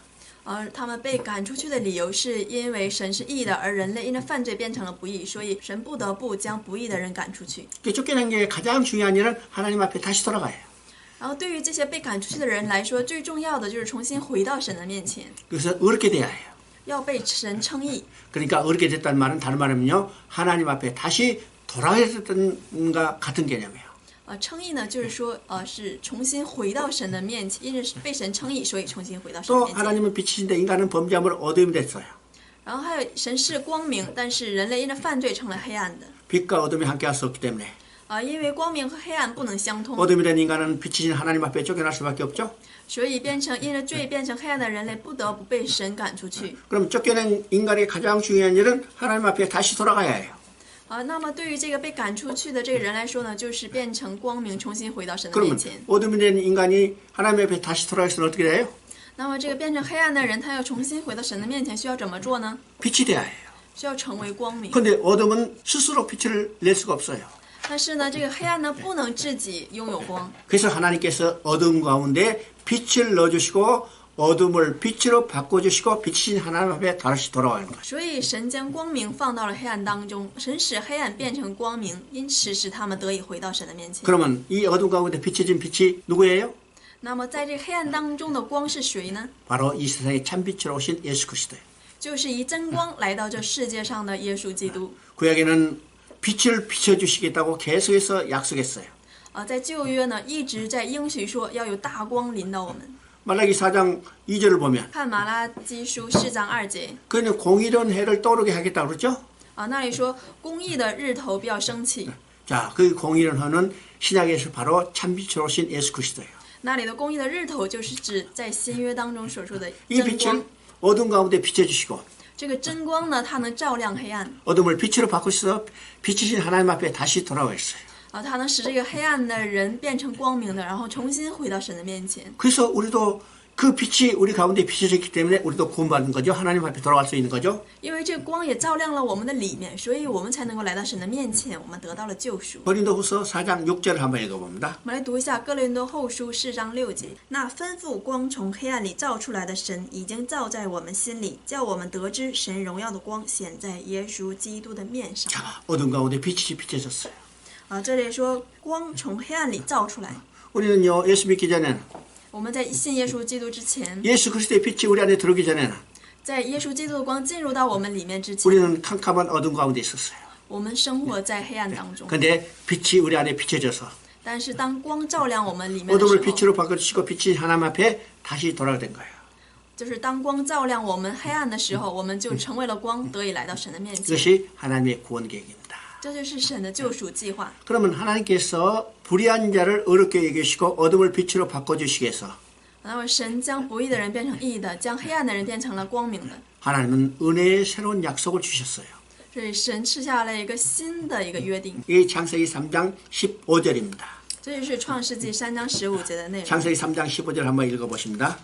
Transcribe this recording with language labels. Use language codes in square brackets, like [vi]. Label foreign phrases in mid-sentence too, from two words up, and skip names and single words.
[zh] 他们被赶出去的理由是因为神是义的，而人类因着犯罪变成了不义，所以神不得不将不义的人赶出去。 [ko] 그 쫓겨난 게 가장 중요한 일은 하나님 앞에 다시 돌아가요. [zh] 然后对于这些被赶出去的人来说，最重要的就是重新回到神的面前， [ko] 그래서 의롭게 돼야 해요. [zh] 要被神称义。 [ko] 그러니까 의롭게 됐다는 말은 다른 말하면요. 하나님 앞에 다시 돌아가게 됐던가 같은 개념이에요. [zh] 称义呢，就是说，是重新回到神的面前，因为被神称义，所以重新回到神 [ko] 또 [zh] 面前。 [ko] 하나님은 빛이신데 인간은 범죄함으로 어둠이 됐어요. [zh] 然后还有神是光明，但是人类因着犯罪成了黑暗的。 [ko] 빛과 어둠이 함께할 수 없기 때문에 [zh] 因为光明和黑暗不能相通， [ko] 어둠이 된 인간은 빛이신 하나님 앞에 쫓겨날 수밖에 없죠. [zh] 所以因着罪变成黑暗的人类不得不被神赶出去。 [ko] 그럼 쫓겨난 인간의 가장 중요한 일은 하나님 앞에 다시 돌아가야 해요. [zh] 那么对于这个被赶出去的这个人来说呢，就是变成光明，重新回到神的 [ko] 그러면 [zh] 面前。 [ko] 어둠이 된 인간이 하나님 앞에 다시 돌아가서는 어떻게 돼요? [zh] 那么这个变成黑暗的人，他要重新回到神的面前，需要怎么做呢？ [ko] 빛이 돼야 해요. [zh] 需要成为光明。 [ko] 근데 어둠은 스스로 빛을 낼 수가 없어요. [zh] 但是呢，这个黑暗呢，不能自己拥有光。 [ko] 그래서 하나님께서 어둠 가운데 빛을 넣어주시고 어둠을 빛으로 바꿔주시고 빛이신 하나님 앞에 다시 돌아가는 거죠. [zh] 所以神将光明放到了黑暗当中，神使黑暗变成光明，因此使他们得以回到神的面前。 [ko] 그러면 이 어둠 가운데 비춰진 빛이 누구예요? [zh] 那么在这个黑暗当中的光是谁呢？ [ko] 바로 이 세상에 참빛으로 오신 예수 그리스도예요. [zh] 就是以真光来到这世界上的耶稣基督。 [ko] 구약에는 빛을 비춰주시겠다고 계속해서 약속했어요. [zh] 在旧约呢，一直在应许说要有大光临到我们。 [ko] 말라기 4장 2절을 보면 [zh] 看马拉基书4章2节， [ko] 그는 공의로운 해를 떠오르게 하겠다고 그러죠. [zh] 那里说公义的日头必要升起。 [ko] 자, 그 공의로운 해는 신약에서 바로 참빛으로 오신 예수 그리스도예요. [zh] 那里的公义的日头就是指在新约当中所说的 [ko] 이 [zh] 真 [ko] 빛을 [zh] 光。 [ko] 어둠 가운데 비춰주시고 [zh] 这个真光呢，它能照亮黑暗， [ko] 어둠을 빛으로 바꾸셔서 빛이신 하나님 앞에 다시 돌아와 있어요. [zh] 它能使这个黑暗的人变成光明的，然后重新回到神的面前。 [ko] 그래서 우리도 그 빛이 우리 가운데 비춰졌기 때문에 우리도 구원받는 거죠. 하나님 앞에 돌아갈 수 있는 거죠. [zh] 因为这个光也照亮了我们的里面，所以我们才能够来到神的面前，我们得到了救赎。 [ko] 고린도후서 4장 6절을 한번 읽어봅니다. [zh] 我们来读一下哥林多后书4章6节。那吩咐光从黑暗里照出来的神，已经照在我们心里，叫我们得知神荣耀的光显在耶稣基督的面上。 [ko] 자, 어둠 가운데 빛이 비춰졌어요. [zh] 这里说光从黑暗里照出来。 [ko] 우리는요, 예수 믿기 전에는 [zh] 我们在信耶稣基督之前， [ko] 예수 그리스도의 빛이 우리 안에 들어오기 전에는 [zh] 在耶稣基督的光进入到我们里面之前， [ko] 우리는 캄캄한 어둠 가운데 있었어요. [zh] 我们生活在黑暗当中。 [ko] 근데 빛이 우리 안에 비춰져서 [zh] 但是当光照亮我们里面的 [ko] 어둠을 [zh] 时候， [ko] 빛으로 바꿔주시고 빛이 하나님 앞에 다시 돌아가게 된 거예요. [zh] 就是当光照亮我们黑暗的时候，我们就成为了光，得以来到神的面前。 [ko] 이것이 하나님의 구원 계획입니다. [zh] 这就是神的救赎计划。 [ko] 그러면 하나님께서 불의한 자를 어렵게 여기시고 어둠을 빛으로 바꿔주시기 위해서 [zh] 那么神将不义的人变成义的，将黑暗的人变成了光明的。 [ko] 하나님은 은혜의 새로운 약속을 주셨어요. [zh] 所以神赐下了一个新的一个约定， [ko] 이게 창세기 3장 15절입니다. [zh] 这就是创世纪3章15节的内容。 [ko] 창세기 3장 15절 한번 읽어보십니다.